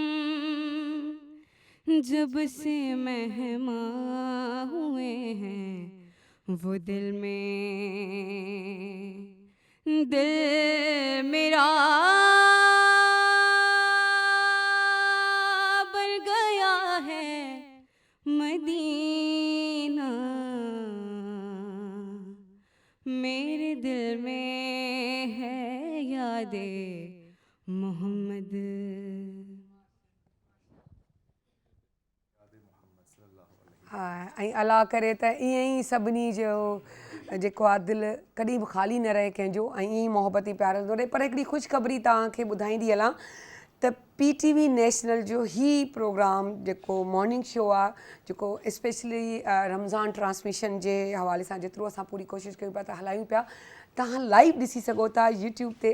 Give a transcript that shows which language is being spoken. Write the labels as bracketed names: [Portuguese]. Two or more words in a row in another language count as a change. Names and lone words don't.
[Urdu] جب سے مہماں ہوئے ہیں وہ دل میں, دل میرا بن گیا ہے مدینہ, میرے دل میں ہے یاد محمد. [Sindhi] हा, ऐं अला करे त ईअं ई सभिनी जो जेको आहे दिलि कॾहिं बि ख़ाली न रहे कंहिंजो, ऐं ईअं ई मोहबती प्यार हलंदो रहे. पर हिकिड़ी ख़ुशख़बरी तव्हांखे ॿुधाईंदी हलां त PTV नेशनल जो ही प्रोग्राम जेको [English] morning show [Sindhi] आहे, जेको [English] specially Ramzan transmission [Sindhi] जे हवाले सां जेतिरो असां पूरी कोशिशि कयूं पिया त हलायूं पिया, तव्हां लाइव ॾिसी सघो था यूट्यूब ते.